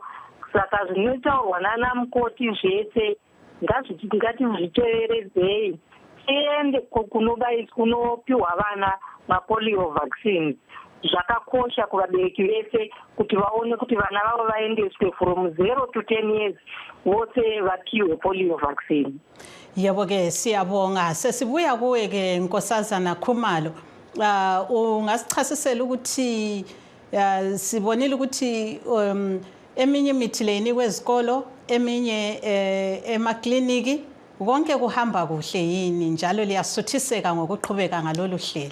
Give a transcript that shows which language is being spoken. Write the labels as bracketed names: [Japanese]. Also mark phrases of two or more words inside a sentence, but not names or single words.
[Shona] Saka zvinotaurwa nana mukoti zvese ngatizviteveredzei, tiende kunopiwa vana mapolio vaccines. Zvakakosha kuvabereki vese kuti vaone kuti vana vavo vaendeswe [English] from 0 to 10 years [Shona] vose vapiwe [English] polio vaccine. [North Ndebele] Yebo ke siyabonga. Sesibuya kuwe ke Nkosazana Khumalo. Ungasichasisela ukuthi sibonile ukuthi eminye imithi leyinikwe ezikolo, eminye emakliniki, konke kuhamba kuhle yini njalo liyasuthiseka ngokuqhubeka ngalolu hlelo?